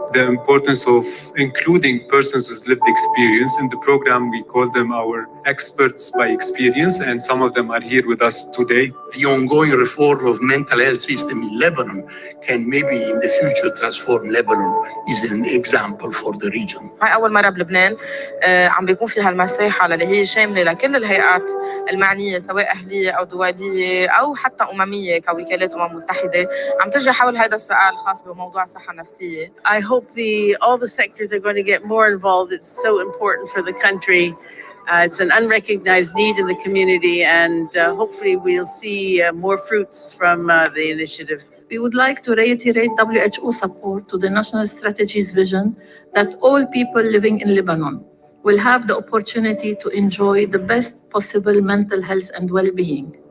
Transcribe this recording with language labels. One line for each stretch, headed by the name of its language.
English: The importance of including persons with lived experience. In the program, we call them our experts by experience, and some of them are here with us today. The ongoing reform of mental health system in Lebanon can maybe in the future transform Lebanon is an example for the region.
Arabic: هاي أول مرة بلبنان عم بيكون في هالمساحة اللي هي شاملة لكل الهيئات المعنية سواء أهلية أو دولية أو حتى أممية كوكالات متحدة عم تجري حول هذا السؤال الخاص بموضوع الصحة النفسية.
English: I hope all the sectors are going to get more involved. It's so important for the country. It's an unrecognized need in the community, and hopefully we'll see more fruits from the initiative. We would like to reiterate WHO support to the national strategy's vision that all people living in Lebanon will have the opportunity to enjoy the best possible mental health and well-being.